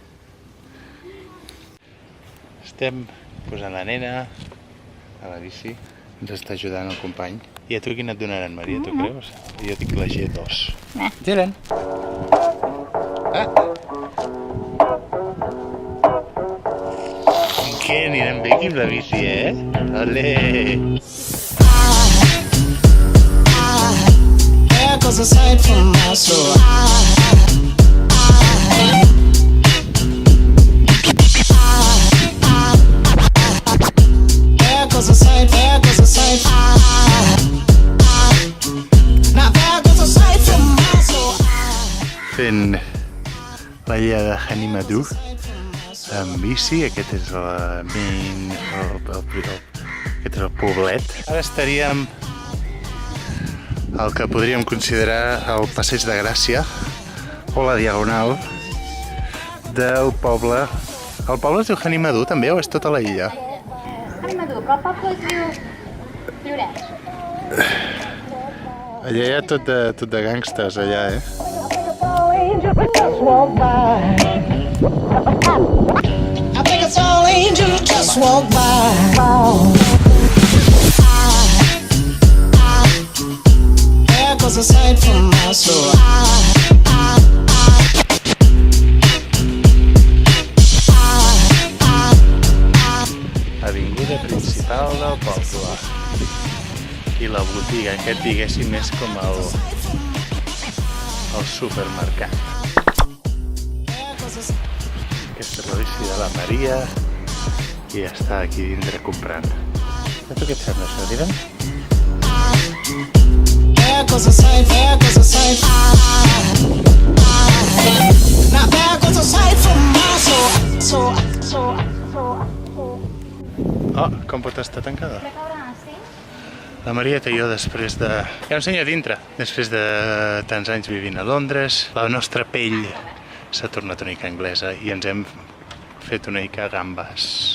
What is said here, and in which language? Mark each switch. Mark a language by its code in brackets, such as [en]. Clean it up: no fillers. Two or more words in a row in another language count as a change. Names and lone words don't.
[ca] Estem posant la nena a la bici. Ens està ajudant el company. I a tu quina et donaran, Maria, tu creus? Jo dic la G2. Gelen! Què? Anirem bé aquí amb la bici, Ole! [en] There goes a sight from my soul. There goes a sight from my soul. [ca] Fent la illa de Hanimadou amb bici. Aquest és el poblet. Ara estaríem al que podríem considerar el passeig de Gràcia o la diagonal del poble. El poble es diu Hanimadou també o és tota la illa? Hanimadou, però el poble es diu Lloret. Allà hi ha tot de gàngsters, allà, [en] I think it's all angels just walk by. There goes a sight from my soul. [ca] Avinguda principal del poble. I la botiga, aquest diguéssim és com el supermercat. Aquesta és la bici de la Maria i està aquí dintre comprant. A tu què et sembla això, Dylan? [en] There goes a sight from my soul. [ca] Oh, com pot estar tancada? La Marieta i jo després de... Ja ensenyo a dintre. Després de tants anys vivint a Londres, la nostra pell s'ha tornat una mica anglesa i ens hem fet una mica gambes.